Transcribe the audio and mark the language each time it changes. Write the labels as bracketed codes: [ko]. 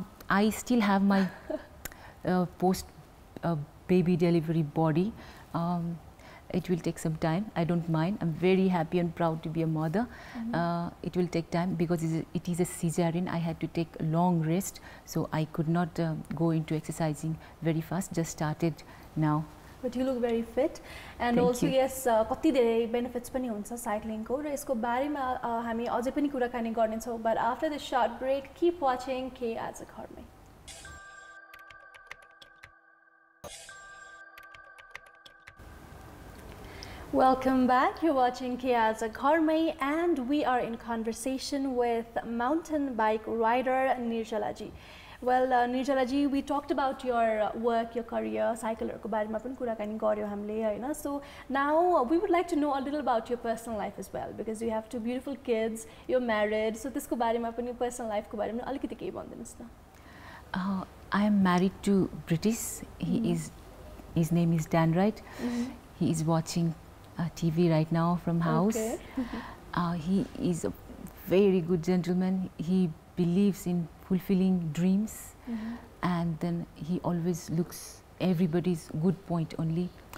[en] I still have my post baby delivery body. It will take some time. I don't mind. I'm very happy and proud to be a mother. It will take time because it is a cesarean. I had to take a long rest, so I could not go into exercising very fast. Just started now. But you look very fit and Thank also you. [ne] yes कति धेरै benefits पनि हुन्छ cycling को र यसको बारेमा हामी अझै पनि कुराकानी गर्ने छौं [en] but after the short break keep watching [ne] के आज घर मै. [en] Welcome back. You're watching Ke Aaja Ghar Mai and we are in conversation with mountain bike rider Nirjala ji. Well, Nirjala ji, we talked about your work, your career, [ne] cyclerको बारेमा पनि कुराकानी गर्यौं हामीले हैन. [en] So now we would like to know a little about your personal life as well because you have two beautiful kids, you're married. [ne] So त्यसको बारेमा पनि [en] personal life [ne] को बारेमा अलिकति केही भनिदिनुस् न. [en] I am married to British. His name is Dan Wright. He is watching TV right now from house. Okay. He is a very good gentleman. He believes in fulfilling dreams and then he always looks everybody's good point only.